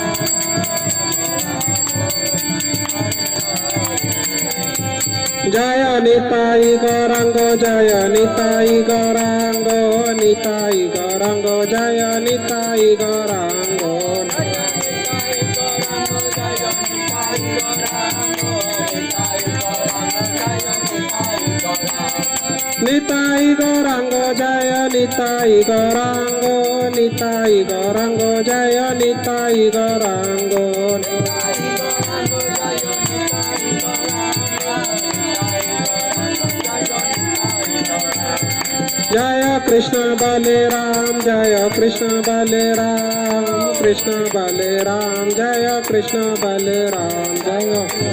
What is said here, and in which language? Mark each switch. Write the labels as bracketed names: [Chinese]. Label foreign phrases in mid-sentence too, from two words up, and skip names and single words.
[Sanskrit] Jaya निताई गौरांग जय निताई गौरांग निताई गौरांग जय निताई गौरांग निताई गौरांग जय निताई गौरांग निताई गौरांग जय निताई गौरांग जय कृष्ण बलराम जय कृष्ण बलराम कृष्ण बलराम जय कृष्ण बलराम जय